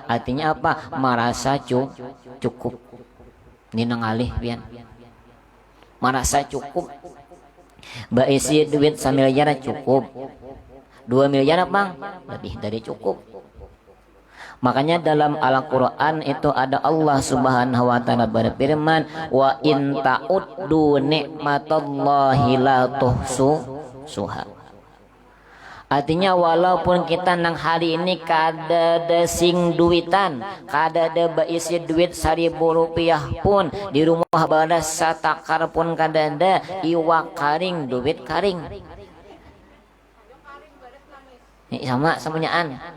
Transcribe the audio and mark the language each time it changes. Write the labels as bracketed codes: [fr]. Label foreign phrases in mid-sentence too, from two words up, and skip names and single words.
[bjn] Artinya apa? Merasa cukup. Ini nangalih pian. Merasa cukup. Baisi duit 1 miliar cukup. 2 miliar bang, lebih dari cukup. Makanya dalam Al-Quran itu ada Allah [ar] سبحانه وتعالى [bjn] berfirman, [ar] وإن تعدوا نعمة الله لا تحصوها. [bjn] Artinya walaupun kita nang hari ini kada ada sing duitan, kada ada baisi duit 1.000 rupiah pun, di rumah badas satakar pun kada ada, iwak karing, duit karing. Ini sama semuanyaan.